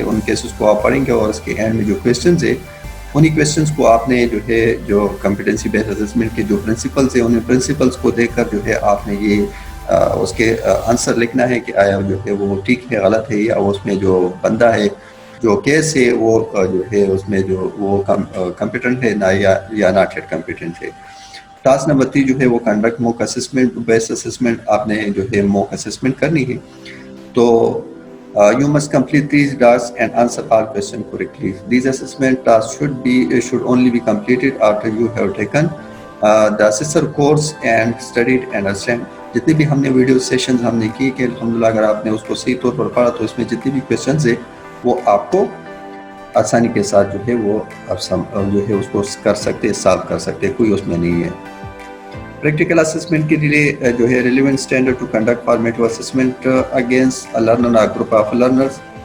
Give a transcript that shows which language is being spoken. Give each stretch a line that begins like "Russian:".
Urdu: ان cases کو آپ پڑھیں گے اور اس کے اینڈ میں جو کویسچنز ہے انہی کویسچنز کو آپ نے جو ہے جو کمپیٹنسی بیسڈ اسسمنٹ کے جو پرنسپلز ہیں انہیں پرنسپلز کو دیکھ کر جو ہے آپ نے یہ اس کے آنسر لکھنا ہے کہ آیا جو ہے وہ ٹھیک ہے، غلط ہے، یا اس میں جو بندہ ہے جو کیس ہے وہ جو ہے اس میں جو وہ کمپیٹنٹ ہے نہ یا ناٹ یٹ کمپیٹنٹ ہے. ٹاسک نمبر 3 جو ہے وہ کنڈکٹ موک اسسمنٹ بیسڈ اسسمنٹ، آپ نے جو ہے موک اسسمنٹ کرنی ہے.
English: تو you must complete these tasks and answer all questions correctly. These assessment tasks should only be completed after you have taken the assessor course and studied and understand.
Urdu: جتنی بھی ہم نے ویڈیو سیشنز ہم نے کی کہ الحمدللہ اگر آپ نے اس کو صحیح طور پر پڑھا تو اس میں جتنی بھی کویسچنز ہیں وہ آپ کو آسانی کے ساتھ جو ہے وہ آپ جو ہے اس کو کر سکتے، سالو کر سکتے، کوئی اس میں نہیں ہے. پریکٹیکل اسسمنٹ کے لیے جو ہے
English: Relevant standard to conduct formative assessment against a learner or group of learners.